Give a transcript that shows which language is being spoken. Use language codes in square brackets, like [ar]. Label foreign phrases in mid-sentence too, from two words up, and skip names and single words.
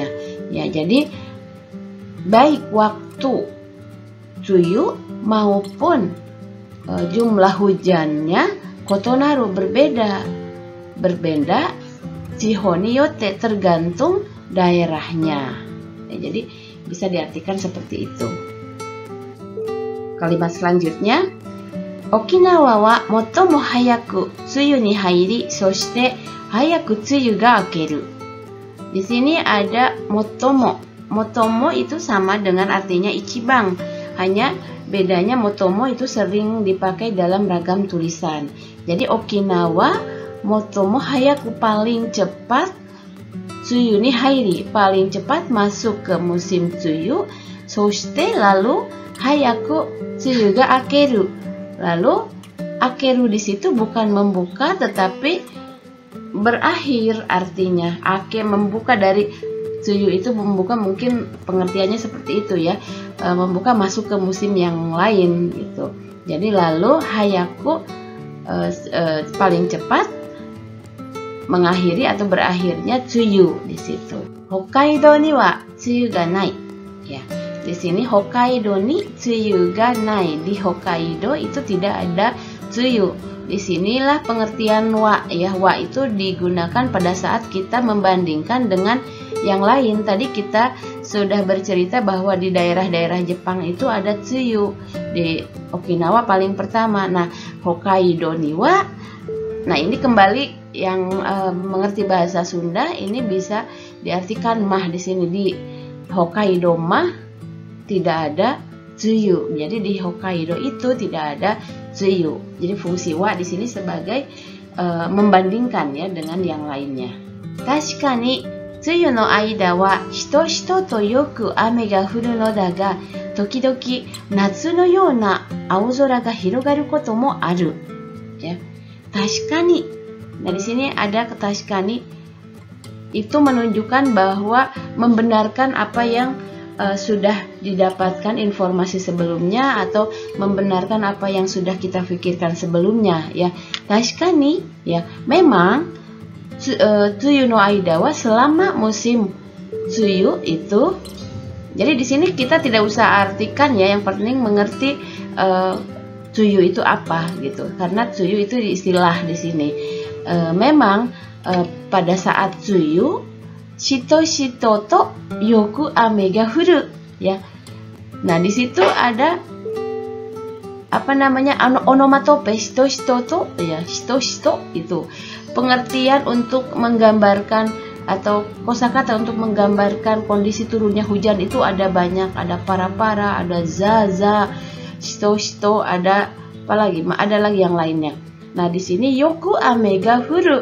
[id] Ya, jadi baik waktu tsuyu maupun jumlah hujannya kotonaru berbeda. Berbeda [ja] 地方に よって [id] tergantung daerahnya. Ya, jadi bisa diartikan seperti itu. Kalimat selanjutnya, [ja] 沖縄 は 最も 早く 梅雨 に 入り, そして 早く 梅雨 が 明ける. [id] Di sini ada motomo. Motomo itu sama dengan artinya ichibang. Hanya bedanya motomo itu sering dipakai dalam ragam tulisan. Jadi [ja] 沖縄 最も 早く [id] paling cepat, [ja] 梅雨 に 入り [id] paling cepat masuk ke musim tsuyu, soshite lalu [ja] 早く 梅雨 が 明ける. [id] Lalu akeru di situ bukan membuka tetapi berakhir artinya. Ake membuka dari tsuyu itu membuka, mungkin pengertiannya seperti itu ya. Membuka masuk ke musim yang lain gitu. Jadi lalu hayaku paling cepat mengakhiri atau berakhirnya tsuyu di situ. [ja] 北海道 に は 梅雨 が ない. Ya. [id] Di sini [ja] 北海道 に 梅雨 が ない. [id] Di Hokkaido itu tidak ada tsuyu. Disinilah pengertian wa ya. Wa itu digunakan pada saat kita membandingkan dengan yang lain. Tadi kita sudah bercerita bahwa di daerah-daerah Jepang itu ada tsuyu. Di Okinawa paling pertama. [ja] Nah, 北海道 に は. [id] Nah, ini kembali yang mengerti bahasa Sunda ini bisa diartikan mah di sini. Di Hokkaido mah tidak ada tsuyu. Jadi di Hokkaido itu tidak ada tsuyu. Jadi fungsi wa di sini sebagai membandingkan ya dengan yang lainnya. [ja] 確かに 梅雨 の 間 は ひとひと と よく 雨 が 降る の だ が 時々 夏 の ような 青空 が 広がる こと も ある. [id] Ya. Tashikani. Nah, di sini ada tashikani itu menunjukkan bahwa membenarkan apa yang sudah didapatkan informasi sebelumnya atau membenarkan apa yang sudah kita pikirkan sebelumnya ya. Tashikani ya, memang [ja] tsuyu no aida wa [id] selama musim tsuyu itu. Jadi di sini kita tidak usah artikan ya, yang penting mengerti tsuyu itu apa gitu. Karena tsuyu itu istilah di sini. Memang pada saat [ja] 梅雨 しとしと と よく 雨 が 降る ya. [id] Nah, di situ ada apa namanya onomatope [ja] shito-shito to [id] ya, shito-shito itu pengertian untuk menggambarkan atau kosakata untuk menggambarkan kondisi turunnya hujan itu ada banyak, ada para-para, ada za-za, shito-shito, ada apa lagi? Ada lagi yang lainnya. Nah, di sini [ja] yoku ame ga furu.